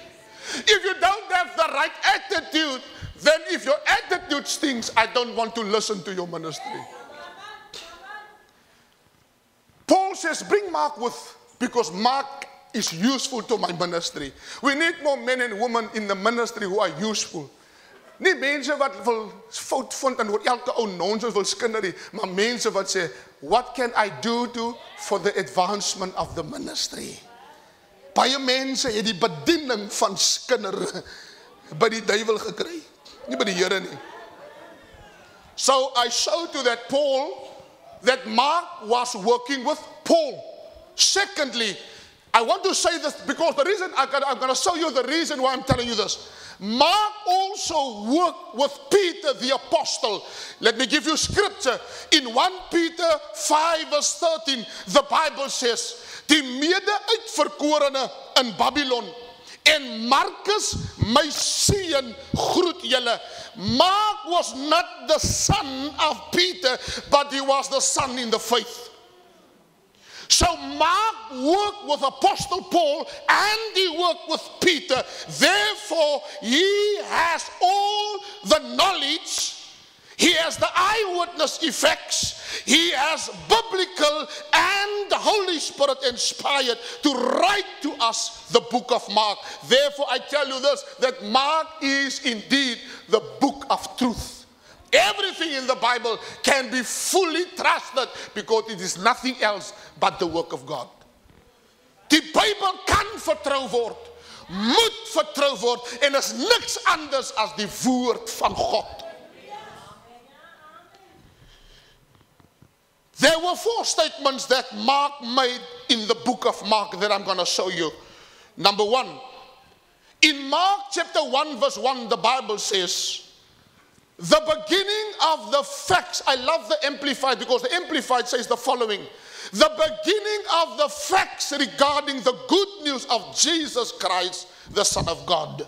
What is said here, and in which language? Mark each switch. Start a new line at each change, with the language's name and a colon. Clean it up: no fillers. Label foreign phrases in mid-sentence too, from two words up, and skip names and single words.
English: If you don't have the right attitude, then if your attitude stinks, I don't want to listen to your ministry. Paul says, bring Mark with, because Mark is useful to my ministry. We need more men and women in the ministry who are useful.
Afrikaans: Nie mense wat wil fout vind en oor elke ou nonsens wil skinder nie, maar mense wat sê,
English: what can I do for the advancement of the ministry?
Afrikaans: Baie mense het die bediening van skinder by die duiwel gekry, nie by die Here nie.
English: So I showed you that Mark was working with Paul. Secondly, I want to say this because the reason I'm going to show you the reason why I'm telling you this. Mark also worked with Peter the apostle. Let me give you scripture. In 1 Peter 5 verse 13, the Bible says,
Afrikaans: die mede-uitverkorene in Babylon en Marcus, my seun, groet julle.
English: Mark was not the son of Peter, but he was the son in the faith. So Mark worked with Apostle Paul and he worked with Peter. Therefore, he has all the knowledge. He has the eyewitness effects. He has biblical and the Holy Spirit inspired to write to us the book of Mark. Therefore, I tell you this, that Mark is indeed the book of truth. Everything in the Bible can be fully trusted because it is nothing else but the work of God.
Afrikaans: Die Bybel kan vertrou word, moet vertrou word en is niks anders as die woord van God.
English: There were 4 statements that Mark made in the book of Mark that I'm going to show you. Number 1, in Mark chapter 1 verse 1, the Bible says, the beginning of the facts, I love the Amplified because the Amplified says the following, the beginning of the facts regarding the good news of Jesus Christ, the Son of God.